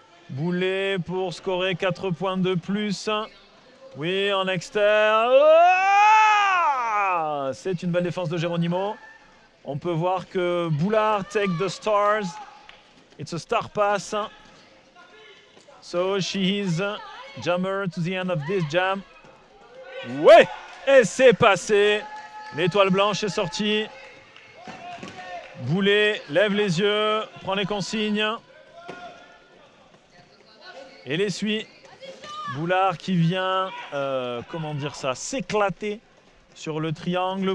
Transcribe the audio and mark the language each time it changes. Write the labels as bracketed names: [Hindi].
[French] Boulet pour scorer 4 points de plus. Oui, en externe. Oh, c'est une belle défense de Geronimo. On peut voir que Boulard [English] take the stars. It's a star pass. So she is jammer to the end of this jam. [French] Ouais, et c'est passé. L'étoile blanche est sortie. Boulet lève les yeux, prend les consignes et les suit. Boulard qui vient, s'éclater sur le triangle.